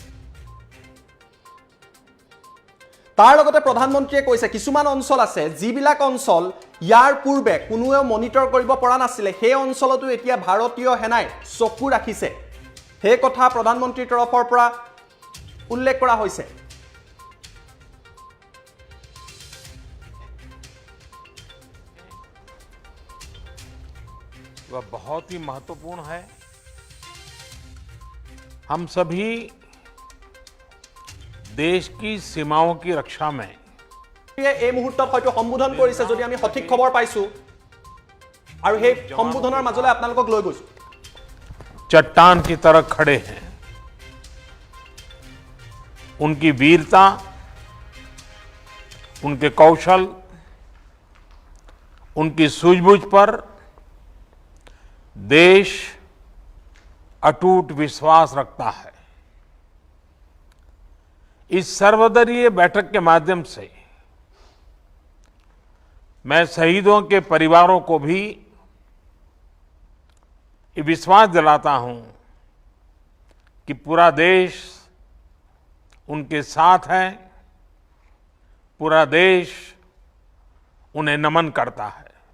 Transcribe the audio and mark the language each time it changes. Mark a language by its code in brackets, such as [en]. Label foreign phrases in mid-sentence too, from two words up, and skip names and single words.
[as] তাৰ লগতে প্ৰধানমন্ত্ৰীয়ে কৈছে কিছুমান অঞ্চল আছে যিবিলাক অঞ্চল ইয়াৰ পূৰ্বে কোনোৱে মনিটৰ কৰিব পৰা নাছিল সেই অঞ্চলতো এতিয়া ভাৰতীয় সেনাই চকু ৰাখিছে সেই কথা প্ৰধানমন্ত্ৰীৰ তৰফৰ পৰা উল্লেখ কৰা হৈছে [hi] वह बहुत ही महत्वपूर्ण है हम सभी देश की सीमाओं की रक्षा में [as] এই মুহূৰ্তত হয়তো সম্বোধন কৰিছে যদি আমি সঠিক খবৰ পাইছো আৰু সেই সম্বোধনৰ মাজলৈ আপোনালোকক লৈ গৈছো [hi] चट्टान की तरह खड़े हैं उनकी वीरता उनके कौशल उनकी सूझबूझ पर देश अटूट विश्वास रखता है इस सर्वदलीय बैठक के माध्यम से मैं शहीदों के परिवारों को भी ये विश्वास दिलाता हूं कि पूरा देश उनके साथ है पूरा देश उन्हें नमन करता है